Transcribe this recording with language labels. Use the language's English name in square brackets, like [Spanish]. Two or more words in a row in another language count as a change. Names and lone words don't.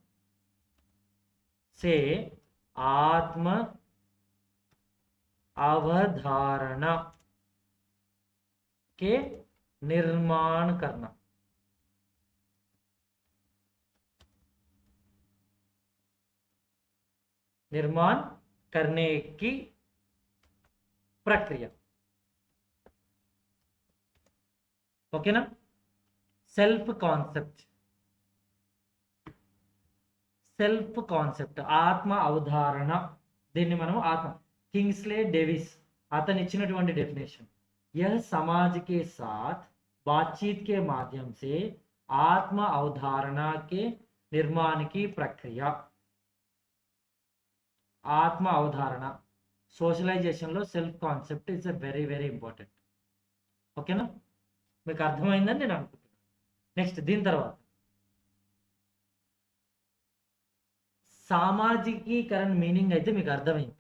[Hindi] से आत्म अवधारणा के निर्माण करना, निर्माण करने की प्रक्रिया. ओके ना? [English] self concept [Hindi] आत्म अवधारण, [Telugu] దీన్ని మనం ఆత్మ. किंग्सले डेविस అతను ఇచ్చినటువంటి డెఫినేషన్, [Hindi] यह समाज के साथ बातचीत के माध्यम से आत्म अवधारणा के निर्माण की प्रक्रिया. [Telugu] ఆత్మ అవధారణ సోషలైజేషన్లో [English] self concept is a very very important. [Telugu] ఓకేనా, మీకు అర్థమైందని నేను అనుకుంటున్నాను. నెక్స్ట్ దీని తర్వాత సామాజికీకరణ మీనింగ్ అయితే మీకు అర్థమైంది.